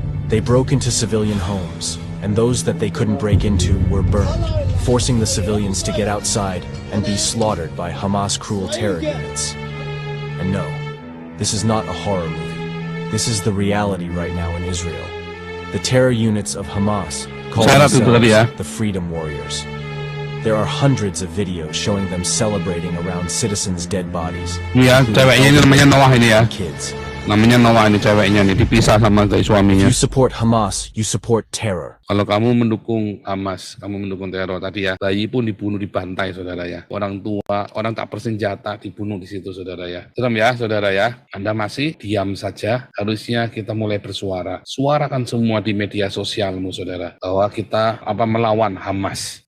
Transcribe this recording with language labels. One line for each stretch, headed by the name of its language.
English: They broke into civilian homes, and those that they couldn't break into were burned, forcing the civilians to get outside and be slaughtered by Hamas cruel terror units. And no, this is not a horror movie. This is the reality right now in Israel. The terror units of Hamas call themselves the Freedom Warriors. There are hundreds of videos showing them celebrating around citizens' dead bodies.
Indonesian: Iya, ceweknya ini namanya Noah ini ya.
English: Kids.
Indonesian: Namanya Noah ini ceweknya nih, dipisah sama dari suaminya.
English: You support Hamas, you support terror.
Indonesian: Kalau kamu mendukung Hamas, kamu mendukung teror. Tadi ya, bayi pun dibunuh, dibantai, saudara ya. Orang tua, orang tak bersenjata dibunuh di situ, saudara ya. Serem ya, saudara ya. Anda masih diam saja. Harusnya kita mulai bersuara. Suarakan semua di media sosialmu, saudara, bahwa kita melawan Hamas.